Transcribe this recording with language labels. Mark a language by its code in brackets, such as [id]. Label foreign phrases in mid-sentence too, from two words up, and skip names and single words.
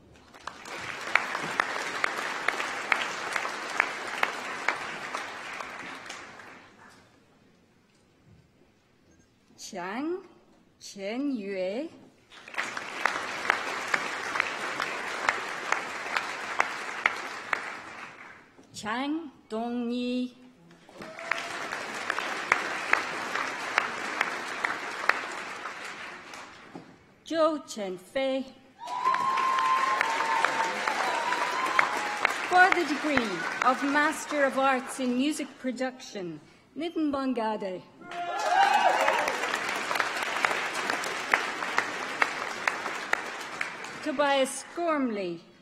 [en] Chiang Chen-yue, Chang Dong-yi, Zhou Chen-fei. For the degree of Master of Arts in Music Production, Nitin Bongade. Tobias Gormley.